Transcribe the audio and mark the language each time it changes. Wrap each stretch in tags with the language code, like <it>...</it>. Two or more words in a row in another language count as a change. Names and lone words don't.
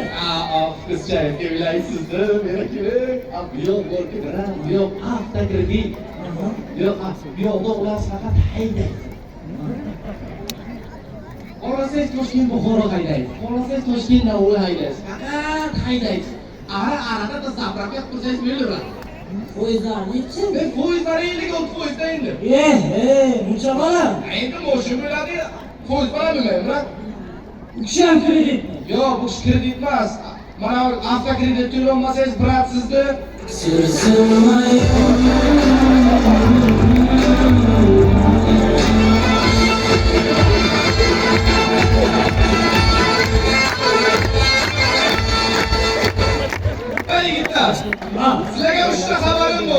<uz>Qizcha to'laysiz-da, meni kerak. Bu yoq borki, bu yoq avtokredit. Bu yoqda ular faqat haydaydi. Xohlasangiz Toshkent Buxoro haydaysiz. Xohlasangiz Toshkent Navoiy haydaysiz. Faqat haydaysiz. Ara-arada da zapravka qilsangiz bo'laveradi. Foizlar nechi? Foizlari 50% da endi. Buncha bola. Endi mo'shin bo'ladi. Foiz bilan nima? O'kishi ham kredit. Yo'q, bu kredit emas. Mana avtokredit to'lolmasangiz, brat sizni yigitlar, sizlarga 3 ta xabarim bor.</uz>